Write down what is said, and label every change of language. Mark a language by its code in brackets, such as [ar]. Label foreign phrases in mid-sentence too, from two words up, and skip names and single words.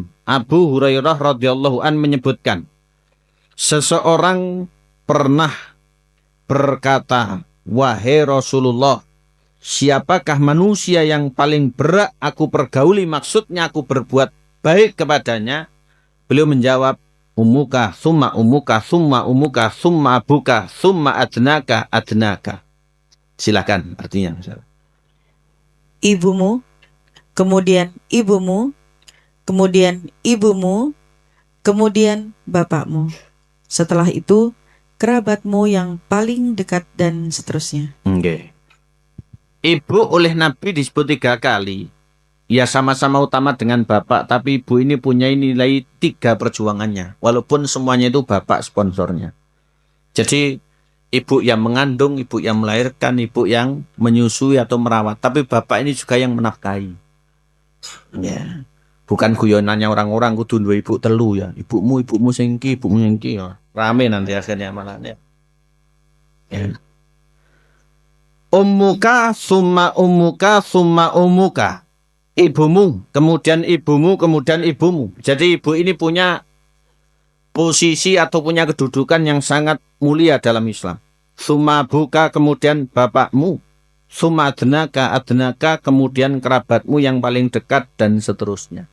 [id] Abu Hurairah [ar] رضي الله عن [id] menyebutkan, seseorang pernah berkata, wahai Rasulullah, siapakah manusia yang paling berat aku pergauli, maksudnya aku berbuat baik kepadanya? Beliau menjawab, [ar] أمك، ثم أمك، ثم أمك، ثم أبوك، ثم أدناك. [id] Silakan artinya. Ibumu, kemudian ibumu, kemudian ibumu, kemudian bapakmu. Setelah itu kerabatmu yang paling dekat dan seterusnya. Okay. Ibu oleh Nabi disebut 3 kali. Ya sama-sama utama dengan bapak, tapi ibu ini punya nilai 3 perjuangannya. Walaupun semuanya itu bapak sponsornya. Jadi ibu yang mengandung, ibu yang melahirkan, ibu yang menyusui atau merawat. Tapi bapak ini juga yang menafkahi. Ya. Bukan guyonannya orang-orang [jv] kudu duwe ibu telu [id] ya. Ibumu singki ya. Rame nanti akhirnya malah ya. [ar] أمك ثم أمك ثم أمك. [id] Ibumu, kemudian ibumu, kemudian ibumu. Jadi ibu ini punya posisi atau punya kedudukan yang sangat mulia dalam Islam. [ar] ثم أبوك, [id] kemudian bapakmu. [ar] ثم أدناك, [id] kemudian kerabatmu yang paling dekat dan seterusnya.